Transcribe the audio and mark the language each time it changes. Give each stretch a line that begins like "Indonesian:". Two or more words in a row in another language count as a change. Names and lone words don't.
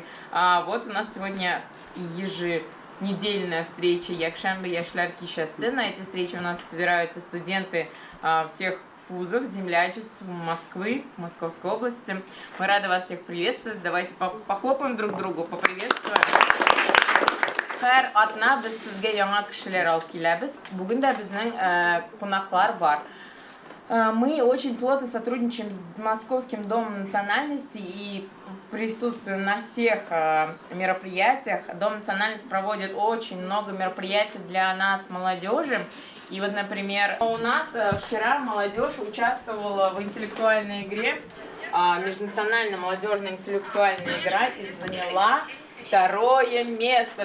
Russian: Вот у нас сегодня еженедельная встреча Якшанбе Яшлар Кишасы. На этой встрече у нас собираются студенты всех вузов, землячеств Москвы, Московской области. Мы рады вас всех приветствовать. Давайте похлопаем друг другу, поприветствуем.
Tatar: Her atna biz sizge яңа кешеләр алып киләбез. Бүген дә безнең кунаклар бар.
Russian: Мы очень плотно сотрудничаем с Московским домом национальности и присутствуем на всех мероприятиях. Дом национальности проводит очень много мероприятий для нас, молодежи. И вот, например, у нас вчера молодежь участвовала в интеллектуальной игре, межнациональная молодежная интеллектуальная игра, и заняла второе место.